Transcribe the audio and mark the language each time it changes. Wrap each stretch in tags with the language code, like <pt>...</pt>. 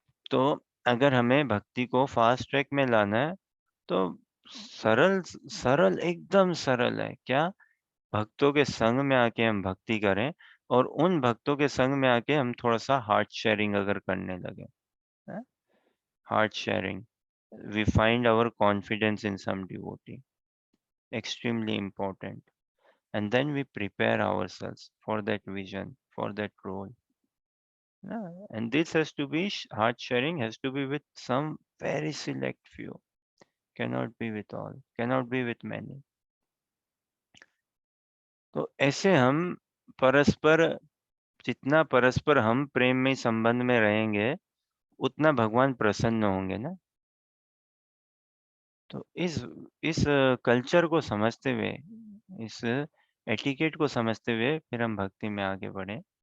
<hi>तो अगर हमें भक्ति को फास्ट ट्रैक में लाना है तो सरल, सरल एकदम सरल है क्या, भक्तों के संग में आके हम भक्ति करें, और उन भक्तों के संग में आके हम थोड़ा सा हार्ट शेयरिंग अगर करने लगे, heart sharing,</hi> <en>we find our confidence in some devotee, extremely important, and then we prepare ourselves for that vision, for that role. Yeah, and this has to be, heart sharing has to be with some very select few, cannot be with all, cannot be with many.</en> <hi>तो ऐसे हम परस्पर, जितना परस्पर हम प्रेम में संबंध में रहेंगे उतना भगवान प्रसन्न होंगे ना। तो इस कल्चर को समझते हुए, इस एटिकेट को समझते हुए फिर हम भक्ति में आगे बढ़े।</hi>